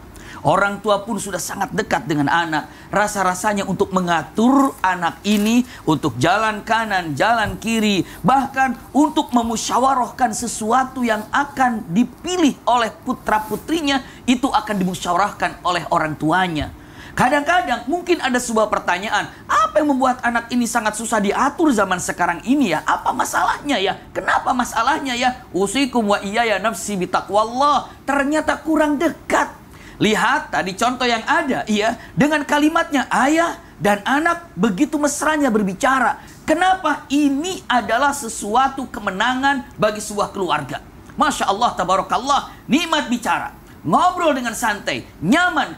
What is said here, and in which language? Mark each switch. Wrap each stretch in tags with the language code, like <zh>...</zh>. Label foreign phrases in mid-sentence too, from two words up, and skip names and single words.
<id>Orang tua pun sudah sangat dekat dengan anak. Rasa-rasanya untuk mengatur anak ini untuk jalan kanan, jalan kiri, bahkan untuk memusyawarahkan sesuatu yang akan dipilih oleh putra-putrinya, itu akan dimusyawarahkan oleh orang tuanya. Kadang-kadang mungkin ada sebuah pertanyaan, apa yang membuat anak ini sangat susah diatur zaman sekarang ini ya? Apa masalahnya ya? Kenapa masalahnya ya?</id> <ar>أوصيكم وإياي نفسي بتقوى الله.</ar> <id>Ternyata kurang dekat. Lihat tadi contoh yang ada, iya, dengan kalimatnya ayah dan anak begitu mesranya berbicara. Kenapa? Ini adalah sesuatu kemenangan bagi sebuah keluarga.</id> <ar>ما شاء الله، تبارك الله,</ar> <id>nikmat bicara. Ngobrol dengan santai, nyaman.</id>